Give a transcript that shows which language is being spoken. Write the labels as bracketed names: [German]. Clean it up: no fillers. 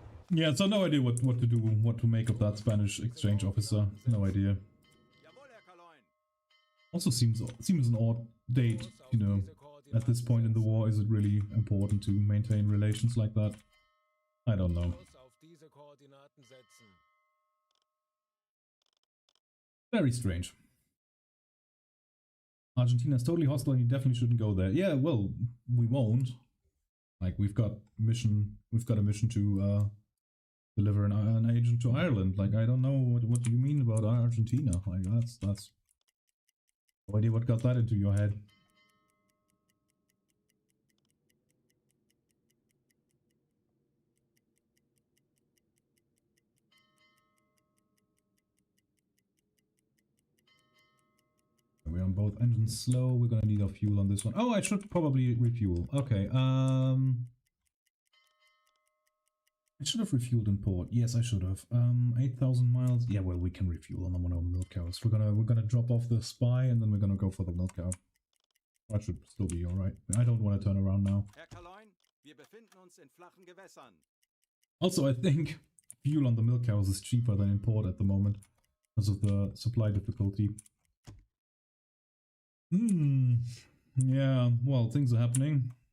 [English] Yeah, so no idea what to do, what to make of that Spanish exchange officer. No idea. [German] Jawohl, Herr Kaloin. [English] Also seems an odd date, you know. At this point in the war, is it really important to maintain relations like that? I don't know. [German] Kurs auf diese Koordinaten setzen. [English] Very strange. Argentina is totally hostile and you definitely shouldn't go there. Yeah, well, we won't. Like, we've got a mission to deliver an agent to Ireland. Like, I don't know what do you mean about Argentina? Like, that's no idea what got that into your head. We're on both engines slow. We're gonna need our fuel on this one. Oh, I should probably refuel. Okay, I should have refueled in port. Yes, I should have. 8,000 miles. Yeah, well, we can refuel on one of our milk cows. We're gonna drop off the spy and then we're gonna go for the milk cow. That should still be alright. I don't want to turn around now. [German] Herr Kaloin, wir befinden uns in flachen Gewässern. [English] Also, I think fuel on the milk cows is cheaper than in port at the moment because of the supply difficulty. Yeah, well, things are happening.